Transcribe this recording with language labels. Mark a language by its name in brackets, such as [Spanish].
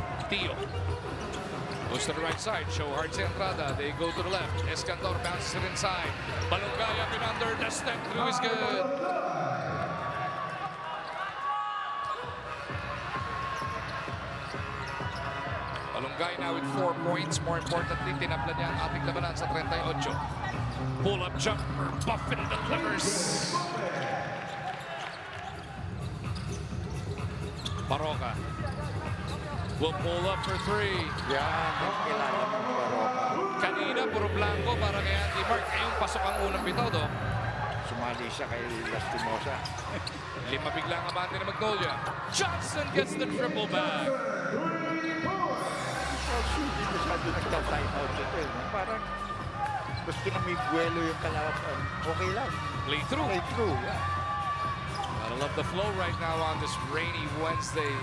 [English] Theo goes to the right side. Show hard si Andrada. They go to the left. Escandor bounces it inside. Balongay up and under. The step through is good. Balongay now with 4 points. More importantly, [Filipino] tinapla niya ang ating labanan sa 38. [English] Pull-up jumper. Buffin delivers. Baroka will pull up for 3. [Filipino] Yan. Kailangan ng Baroka. Kanina, puro blanco para kay Andy Mark. Ngayong pasok ang unang bitaw, do. Sumali siya kay Lastimosa. Lima biglang abante ng Magnolia. [English] Johnson gets the triple back. [Filipino] Also, hindi masyado nagta-time out ito. Parang gusto na may buwelo yung kalaban. Okay lang. [English] Play through. Play through. Yeah. Gotta love the flow right now on this rainy Wednesday.